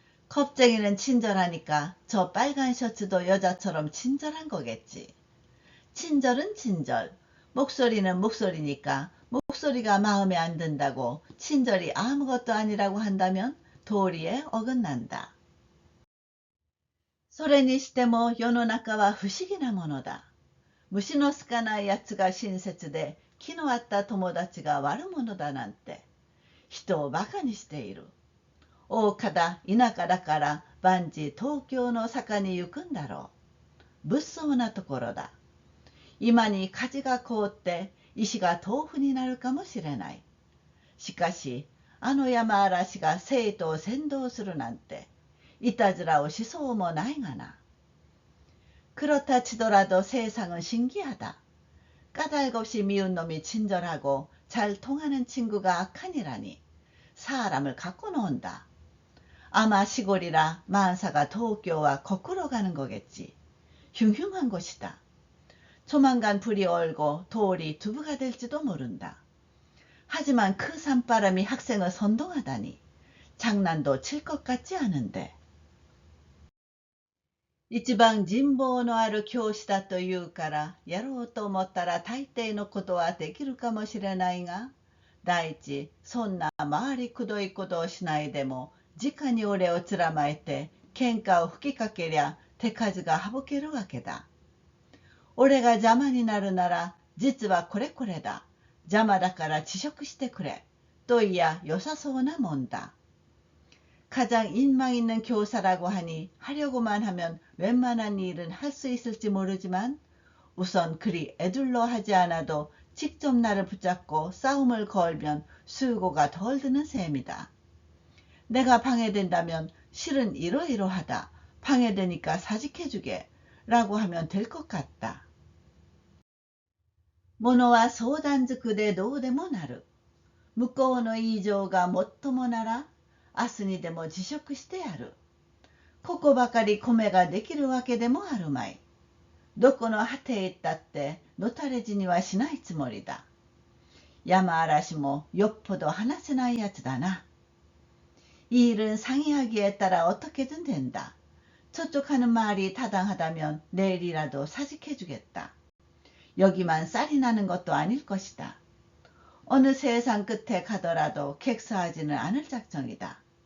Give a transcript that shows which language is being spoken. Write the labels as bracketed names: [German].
[Korean] 겁쟁이는 친절하니까 저 빨간 셔츠도 여자처럼 친절한 거겠지. 친절은 친절, 목소리는 목소리니까 목소리가 마음에 안 든다고 친절이 아무것도 아니라고 한다면 도리에 어긋난다. [Japanese] それにしても世の中は不思議なものだ。虫の好かないやつが親切で気の合った友達が悪者だなんて人をバカにしている。大岡田田舎だから万事東京の坂に行くんだろう。物騒なところだ。今に火事が凍って石が豆腐になるかもしれない。しかしあの山嵐が生徒を先導するなんていたずらをしそうもないがな。 [Korean] 그렇다 치더라도 세상은 신기하다. 까닭없이 미운 놈이 친절하고 잘 통하는 친구가 악한이라니. 사람을 갖고 논다. 아마 시골이라 만사가 도쿄와 거꾸로 가는 거겠지. 흉흉한 곳이다. 조만간 불이 얼고 돌이 두부가 될지도 모른다. 하지만 그 산바람이 학생을 선동하다니 장난도 칠 것 같지 않은데. [Japanese] 一番人望のある教師だというからやろうと思ったら大抵のことはできるかもしれないが、第一そんな回りくどいことをしないでも直に俺をつらまえて喧嘩を吹きかけりゃ手数が省けるわけだ。俺が邪魔になるなら実はこれこれだ。邪魔だから辞職してくれ。といや良さそうなもんだ。 [Korean] 가장 인망 있는 교사라고 하니 하려고만 하면 웬만한 일은 할 수 있을지 모르지만 우선 그리 애둘러 하지 않아도 직접 나를 붙잡고 싸움을 걸면 수고가 덜 드는 셈이다. 내가 방해된다면 실은 이러이러하다. 방해되니까 사직해주게 라고 하면 될 것 같다. [Japanese] 物は相談づくでどうでもなる。向こうの言い情がもっともなら、明日にでも辞職してやる。ここばかり米ができるわけでもあるまい。どこの果てへ行ったってのたれ死にはしないつもりだ。山嵐もよっぽど話せないやつだな。 [Korean] 일은 상의하기에 따라 어떻게 든 된다. 저쪽 하는 말이 타당하다면 내일이라도 사직해주겠다. 여기만 쌀이 나는 것도 아닐 것이다. 어느 세상 끝에 가더라도 객사하지는 않을 작정이다.